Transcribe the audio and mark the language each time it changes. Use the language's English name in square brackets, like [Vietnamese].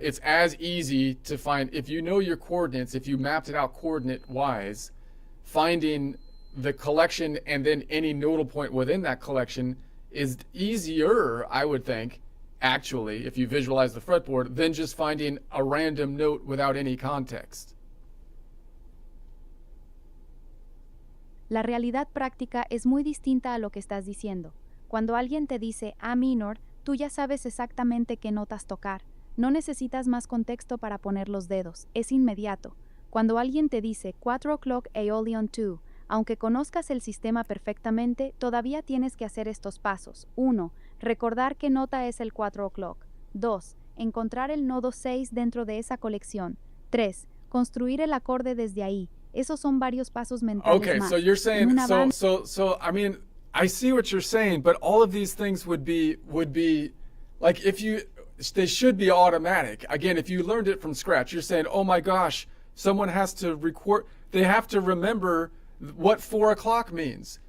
[English] It's as easy to find, if you know your coordinates, if you mapped it out coordinate wise, finding the collection and then any nodal point within that collection is easier, I would think, actually, if you visualize the fretboard, than just finding a random note without any context. [Spanish] La realidad práctica es muy distinta a lo que estás diciendo. Cuando alguien te dice A minor, tú ya sabes exactamente qué notas tocar. No necesitas más contexto para poner los dedos, es inmediato. Cuando alguien te dice 4 o'clock Aeolian 2, aunque conozcas el sistema perfectamente, todavía tienes que hacer estos pasos. 1. Recordar qué nota es el 4 o'clock. 2. Encontrar el nodo 6 dentro de esa colección. 3. Construir el acorde desde ahí. Esos son varios pasos mentales [English] Okay, [Spanish] más. [English] so you're saying, [Spanish] En una banda- [English] so I mean, I see what you're saying, but all of these things would be like they should be automatic. Again, if you learned it from scratch, you're saying, oh my gosh, someone has to record, they have to remember what 4 o'clock means.